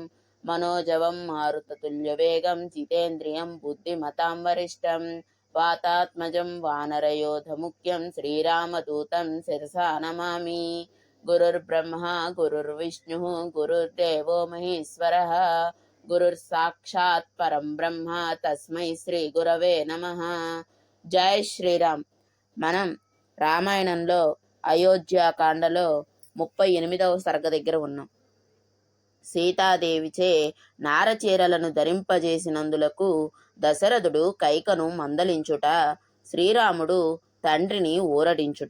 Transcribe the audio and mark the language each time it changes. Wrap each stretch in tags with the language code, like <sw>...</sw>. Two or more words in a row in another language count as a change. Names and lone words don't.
<sa>मनोजवं मारुततुल्यवेगं जितेन्द्रियं बुद्धिमतां वरिष्ठं वातात्मजं वानरयोधमुख्यं श्रीरामदूतं शिरसा नमामि। गुरुर्ब्रह्मा गुरुर्विष्णुः गुरुर्देवो महेश्वरः गुरुर्साक्षात् परं ब्रह्म तस्मै శ్రీ గురవే నమః।</sa> <te>జై శ్రీరామ్. మనం రామాయణంలో అయోధ్యాకాండలో 38వ సర్గ దగ్గర ఉన్నాం. సీతాదేవిచే నారచీరలను ధరింపజేసినందులకు దశరథుడు కైకను మందలించుట, శ్రీరాముడు తండ్రిని ఊరడించుట.</te>